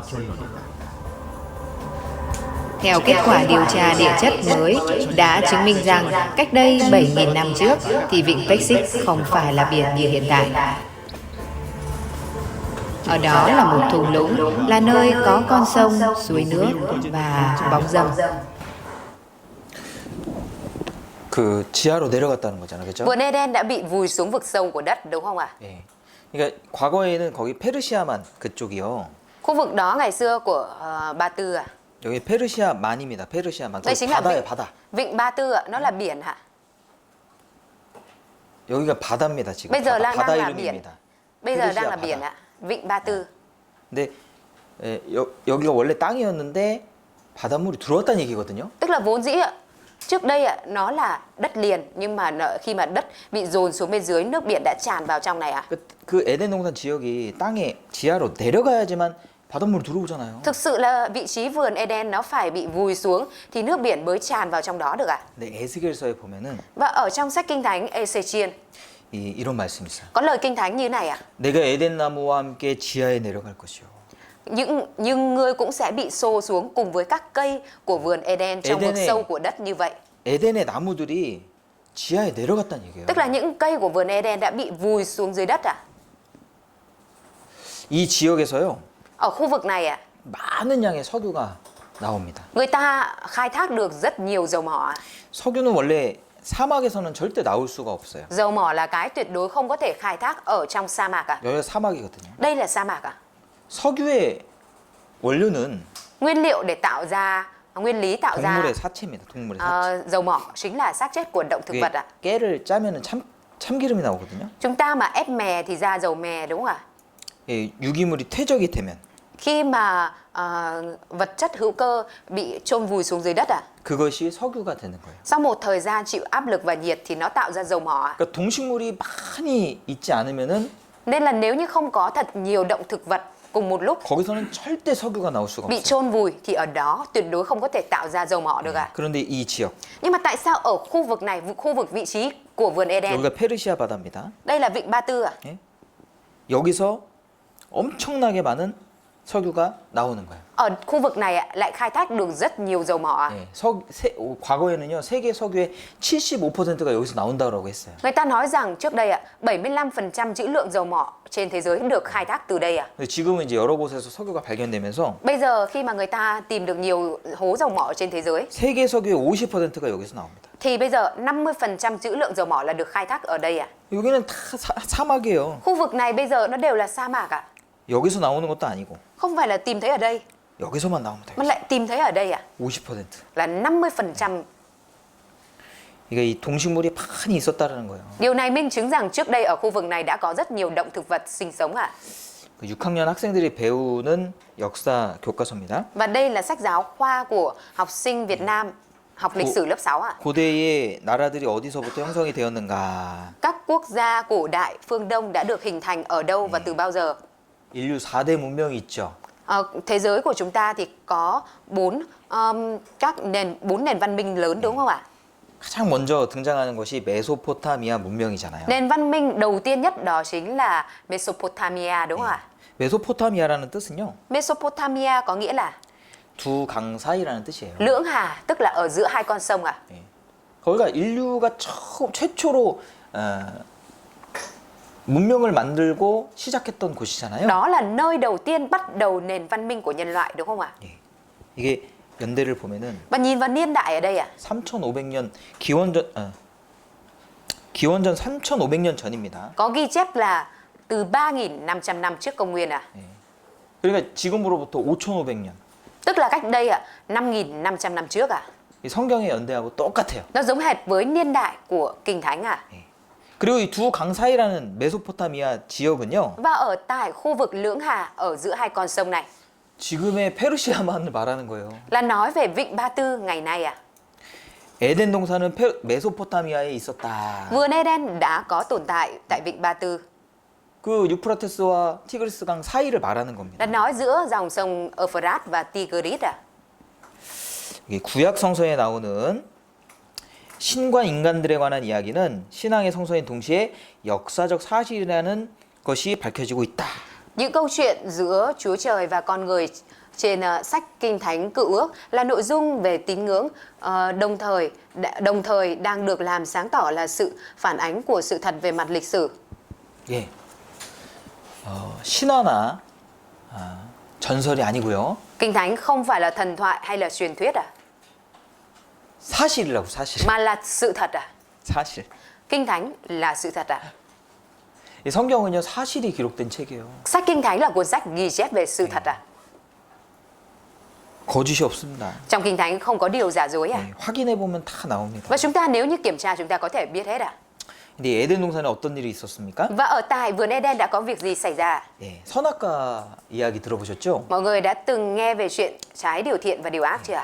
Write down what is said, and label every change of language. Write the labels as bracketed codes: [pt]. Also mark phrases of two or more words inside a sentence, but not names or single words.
[vi] Theo kết quả điều tra địa chất mới đã chứng minh rằng cách đây 7.000 năm trước thì vịnh Peksik không phải là biển như hiện tại. Ở đó là một thung lũng, là nơi có con sông, suối nước và bóng râm. [ko] 그 지하로 내려갔다는 거잖아요, 그렇죠? [vi] Vườn Eden đã bị vùi xuống vực sâu của đất đúng không ạ? [ko] 예. 그러니까 과거에는 거기 페르시아만 그쪽이요. [vi] Khu vực đó ngày xưa của Ba Tư à? [ko] 여기 페르시아만입니다. 페르시아만. [vi] Đây [ko] 거기 [vi] chính là [ko] 바다예요, 바다. [vi] vịnh Ba Tư ạ, nó là biển hả? [ko] 여기가 바다입니다, 지금. [vi] Bây giờ [ko] 바다, [vi] đang [ko] 바다 [vi] là biển. [ko] 이름입니다. [vi] Bây giờ đang [ko] 페르시아 [vi] là biển [ko] 바다. [vi] ạ, vịnh Ba Tư. [ko] 근데 여기가 원래 땅이었는데 바닷물이 들어왔다는 얘기거든요. [vi] Tức là vốn dĩ ạ, trước đây ạ, nó là đất liền nhưng mà khi mà đất bị dồn xuống bên dưới, nước biển đã tràn vào trong này ạ. [ko] 그 에덴 동산 지역이 땅에 지하로 내려가야지만 바닷물이 들어오잖아요. [vi] Thực sự là vị trí vườn Eden nó phải bị vùi xuống thì nước biển mới tràn vào trong đó được ạ. [ko] 근데 에스겔서에 보면은 [vi] Và ở trong sách Kinh Thánh Ezechiel [ko] 이런 말씀이 있어요. [vi] có lời Kinh Thánh như này ạ. [ko] 내가 에덴 나무와 함께 지하에 내려갈 것이요. [vi] Nhưng ngươi cũng sẽ bị xô xuống cùng với các cây của vườn Eden trong vực [ko] Eden에- [vi] sâu của đất như vậy. [ko] 에덴의 나무들이 지하에 내려갔다는 얘기예요. [vi] Tức là những cây của vườn Eden đã bị vùi xuống dưới đất ạ. [ko] 이 지역에서요. [vi] Ở khu vực này ạ, [ko] 많은 양의 석유가 나옵니다. [vi] Người ta khai thác được rất nhiều dầu mỏ. [ko] 석유는 원래 사막에서는 절대 나올 수가 없어요. [vi] Dầu mỏ là cái tuyệt đối không có thể khai thác ở trong sa mạc à? [ko] 여기가 사막이거든요. [vi] Đây là sa mạc à? [ko] 석유의 원료는 [vi] Nguyên liệu để tạo ra, nguyên lý tạo ra [ko] 동물의 사체입니다. 동물의 사체. [vi] dầu mỏ chính là xác chết của động thực vật ạ. [ko] 깨를 짜면은 참기름이 나오거든요. [vi] Chúng ta mà ép mè thì ra dầu mè đúng không ạ? [ko] 예, 유기물이 퇴적이 되면 [vi] Khi mà vật chất hữu cơ bị chôn vùi xuống dưới đất à? [ko] 그것이 석유가 되는 거예요. [vi] Sau một thời gian chịu áp lực và nhiệt thì nó tạo ra dầu mỏ ạ. [ko] 그러니까 동식물이 많이 있지 않으면은 [vi] Nên là nếu như không có thật nhiều động thực vật cùng một lúc [ko] 거기서는 절대 석유가 나올 수가 [vi] bị [ko] 없어요. [vi] chôn vùi thì ở đó tuyệt đối không có thể tạo ra dầu mỏ được ạ. [ko] 그런데 이 지역 [vi] Nhưng mà tại sao ở khu vực này, khu vực vị trí của vườn Eden, [ko] 여기가 페르시아 바다입니다. [vi] đây là vịnh Ba Tư à? [ko] 예? 여기서 엄청나게 많은 석유가 나오는 거예요. [vi] Ở khu vực này ạ, lại khai thác được rất nhiều dầu mỏ ạ. [ko] 예, 과거에는요 세계 석유의 75%가 여기서 나온다고 했어요. [vi] Người ta nói rằng trước đây ạ, 75% trữ lượng dầu mỏ trên thế giới được khai thác từ đây ạ. [ko] 근데 지금은 이제 여러 곳에서 석유가 발견되면서 [vi] Bây giờ khi mà người ta tìm được nhiều hố dầu mỏ trên thế giới [ko] 세계 석유의 50%가 여기서 나옵니다. [vi] thì bây giờ 50% trữ lượng dầu mỏ là được khai thác ở đây ạ. [ko] 여기는 다 사막이에요. [vi] Khu vực này bây giờ nó đều là sa mạc ạ. [ko] 여기서 나오는 것도 아니고 [vi] Không phải là tìm thấy ở đây [ko] 여기서만 나옵니다. [vi] mà lại tìm thấy ở đây ạ. [ko] 50%. [vi] Là 50%. [ko] 이게 이 동식물이 많이 있었다라는 거예요. [vi] Điều này minh chứng rằng trước đây ở khu vực này đã có rất nhiều động thực vật sinh sống ạ. [ko] 그 6학년 학생들이 배우는 역사 교과서입니다. [vi] Và đây là sách giáo khoa của học sinh Việt Nam học lịch sử lớp 6 ạ. [ko] 고대의 나라들이 어디서부터 형성이 되었는가? [vi] Các quốc gia cổ đại phương Đông đã được hình thành ở đâu và từ bao giờ? [ko] 인류 4대 문명이 있죠. [vi] Thế giới của chúng ta thì có 4 nền văn minh lớn đúng không ạ? [ko] 가장 먼저 등장하는 것이 메소포타미아 문명이잖아요. [vi] Nền văn minh đầu tiên nhất đó chính là Mesopotamia đúng không ạ? [ko] 메소포타미아라는 뜻은요. [vi] Mesopotamia có nghĩa là [ko] 두 강 사이라는 뜻이에요. [vi] lưỡng hà, tức là ở giữa hai con sông ạ. [ko] 거기가 인류가 최초로 문명을 만들고 시작했던 곳이잖아요. [vi] Đó là nơi đầu tiên bắt đầu nền văn minh của nhân loại đúng không ạ? [ko] 예. 이게 연대를 보면은 [vi] Và nhìn vào niên đại ở đây ạ. [ko] 3,500년 기원전 3,500년 전입니다. [vi] Có ghi chép là từ 3.500 năm trước công nguyên ạ. [ko] 그러니까 지금으로부터 5,500년. [vi] Tức là cách đây ạ, 5.500 năm trước ạ. [ko] 이 성경의 연대하고 똑같아요. [vi] Nó giống hệt với niên đại của Kinh Thánh ạ. [ko] 그리고 이 두 강 사이라는 메소포타미아 지역은요. [vi] Và ở tại khu vực lưỡng hà ở giữa hai con sông này [ko] 지금의 페르시아만을 말하는 거예요. [vi] là nói về vịnh Ba Tư ngày nay ạ. [ko] 에덴 동산은 메소포타미아에 있었다. [vi] Vườn Eden đã có tồn tại tại vịnh Ba Tư, [ko] 그 유프라테스와 티그리스 강 사이를 말하는 겁니다. [vi] là nói giữa dòng sông Euphrates và Tigris ạ. [ko] 이게 구약 성서에 나오는 신과 인간들에 관한 이야기는 신앙의 성서인 동시에 역사적 사실이라는 것이 밝혀지고 있다. [vi] Những câu chuyện giữa Chúa Trời và con người trên sách Kinh Thánh Cựu Ước là nội dung về tín ngưỡng, đồng thời đang được làm sáng tỏ là sự phản ánh của sự thật về mặt lịch sử. [ko] 예, 신화나 전설이 아니고요. [vi] Kinh Thánh không phải là thần thoại hay là truyền thuyết à, [ko] 사실이라고 사실. [vi] mà là sự thật à. [ko] 사실. [vi] Kinh Thánh là sự thật à. [ko] 이 성경은요 사실이 기록된 책이에요. [vi] Sách Kinh Thánh là cuốn sách ghi chép về sự thật à. [ko] 거짓이 없습니다. [vi] Trong Kinh Thánh không có điều giả dối à. [ko] 확인해 보면 다 나옵니다. [vi] Và chúng ta nếu như kiểm tra chúng ta có thể biết hết à. [ko] 근데 에덴 동산에 어떤 일이 있었습니까? [vi] Và ở tại vườn Eden đã có việc gì xảy ra? [ko] 예, 선악과 이야기 들어보셨죠? [vi] Mọi người đã từng nghe về chuyện trái điều thiện và điều ác chưa ạ?